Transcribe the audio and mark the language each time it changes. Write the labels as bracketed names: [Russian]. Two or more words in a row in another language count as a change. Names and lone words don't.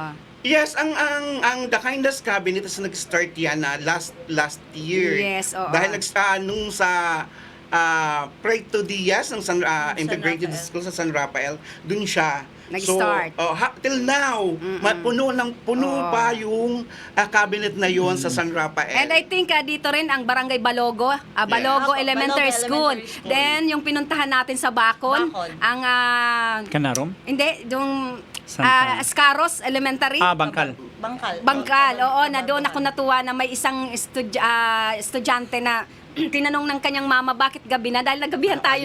[Filipino] Yes, ang The Kindness Cabinet is nag-start yan [English] last year. [Filipino] Yes, oo. Dahil nung sa Pray to Diaz ng Integrated Rafael. School sa San Rafael, dun siya. Nag-start. So, [English] till now, [Filipino] puno pa yung cabinet na yon sa San Rafael. [English] And I think [Filipino] dito rin ang Barangay Balogo, Balogo Yes. Elementary Balogo School. Elementary School. Then yung pinuntahan natin sa Bacol, Bacol. ang Kanarom? hindi yung Saan pa? Escaros Elementary. Bangkal. Bangkal. Oo, na doon ako natuwa na may isang estudyante na tinanong ng kanyang mama, bakit gabi na? Dahil naggabihan tayo